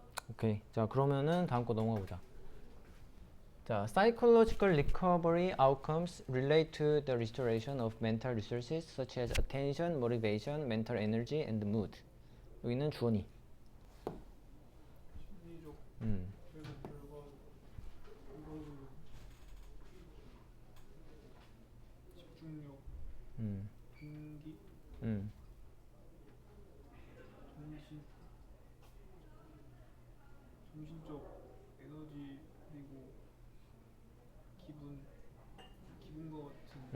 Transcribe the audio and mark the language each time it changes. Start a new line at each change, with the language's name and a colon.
Korean: 오케이. 자, 그러면은 다음 거 넘어가 보자.
English: 자, psychological recovery outcomes relate to the restoration of mental resources such as attention, motivation, mental energy, and mood.
Korean: 여기는 주어니. 심리적 음, 회복 결과 이거는 집중력, 음, 동기, 음, 정신, 정신적 에너지 그리고 기분과 같은